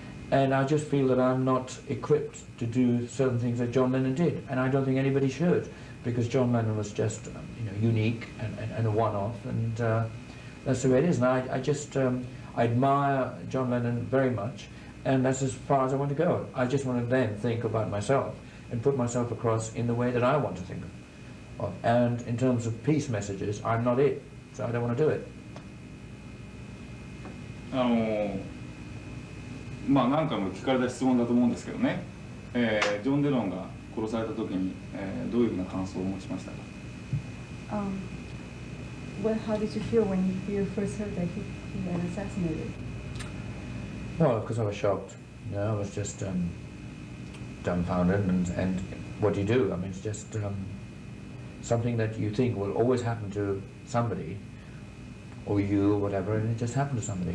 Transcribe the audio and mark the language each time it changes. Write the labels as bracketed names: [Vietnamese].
[English] And I just feel that I'm not equipped to do certain things that John Lennon did, and I don't think anybody should, because John Lennon was just, you know, unique and a one-off, and that's the way it is. And I just I admire John Lennon very much, and that's as far as I want to go. I just want to then think about myself and put myself across in the way that I want to think of. And in terms of peace messages, I'm not it, so I don't want to do it. [Japanese] まあ何回も聞かれた質問だと思うんですけどね、ジョン・レノンが殺された時に、どういうふうな感想を持ちましたか？ [English] How did you feel when you first heard that he got assassinated? Well, of course I was shocked. You know, I was just dumbfounded, and what do you do? I mean, it's just something that you think will always happen to somebody, or you, or whatever, and it just happened to somebody.